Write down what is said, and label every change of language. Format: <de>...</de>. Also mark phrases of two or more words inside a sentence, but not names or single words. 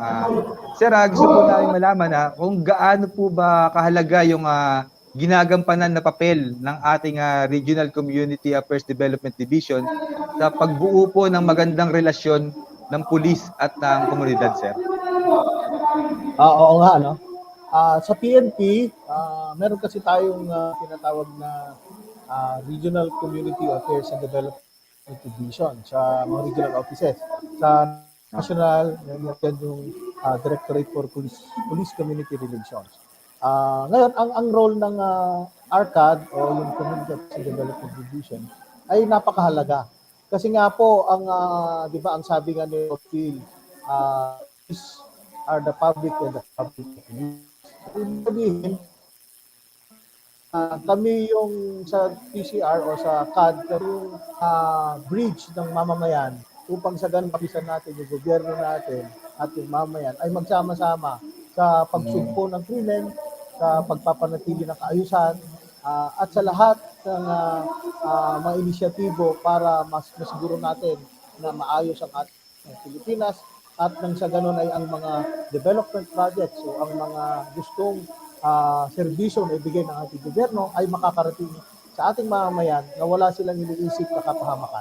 <tl>Sir, gusto po namin malaman kung gaano po ba kahalaga yung ginagampanan na papel ng ating Regional Community Affairs Development Division sa pagbuo po ng magandang relasyon ng pulis at ng komunidad, Sir. Oo nga, no? Sa PNP, meron kasi tayong tinatawag na Regional Community Affairs and Development Division sa mga regional offices. Sa national, yan yung Directorate for Police Community Relations. Ngayon, ang role ng ARCAD o yung Community Affairs and Development Division ay napakahalaga. Kasi nga po, di ba, ang sabi nga ni Phil,</tl> <en>these are the public</en> <tl>and the public. Sabihin, kami yung sa PCR o sa CAD, yung bridge ng mamamayan upang sa ganun kapisan natin, yung gobyerno natin at yung mamamayan ay magsama-sama sa pagsugpo ng krimen, sa pagpapanatili ng kaayusan, at sa lahat ng mga inisyatibo para mas masiguro natin na maayos ang ating Pilipinas at nang sa ganun ay ang mga</tl> <en>development projects</en> <tl>o ang mga gustong serbisyo na ibigay ng ating gobyerno ay makakarating sa ating mamamayan na wala silang iniisip na kapahamakan.</tl>